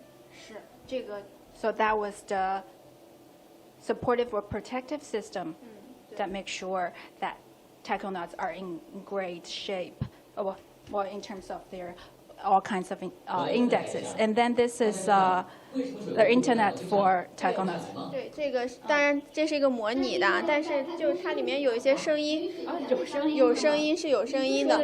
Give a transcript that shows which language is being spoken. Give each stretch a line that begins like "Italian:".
Chinese: 是这个。
English: So that was the supportive or protective system that makes sure that taikonauts are in great shape. Well, in terms of their all kinds of indexes, and then this is the internet for taikonauts.
Chinese: 对，这个当然这是一个模拟的，但是就是它里面有一些声音，有声音是有声音的。